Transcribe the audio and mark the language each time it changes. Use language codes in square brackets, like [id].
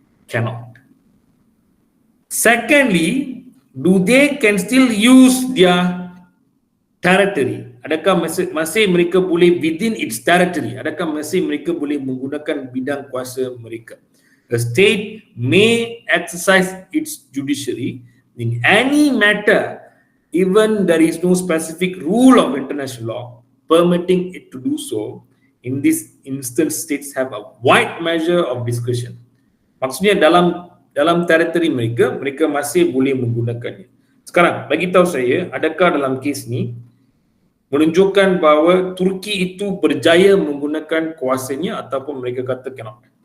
[en] Cannot. Secondly, do they can still use their territory? [ms] Adakah masih mereka boleh [en] within its territory? [ms] Adakah masih mereka boleh menggunakan bidang kuasa mereka? [en] A state may exercise its judiciary in any matter, even there is no specific rule of international law permitting it to do so. In this instance, states have a wide measure of discretion. [ms] Maksudnya dalam teritori mereka masih boleh menggunakannya. Sekarang bagi tahu saya, adakah dalam kes ni menunjukkan bahawa Turki itu berjaya menggunakan kuasanya ataupun mereka kata [en] cannot?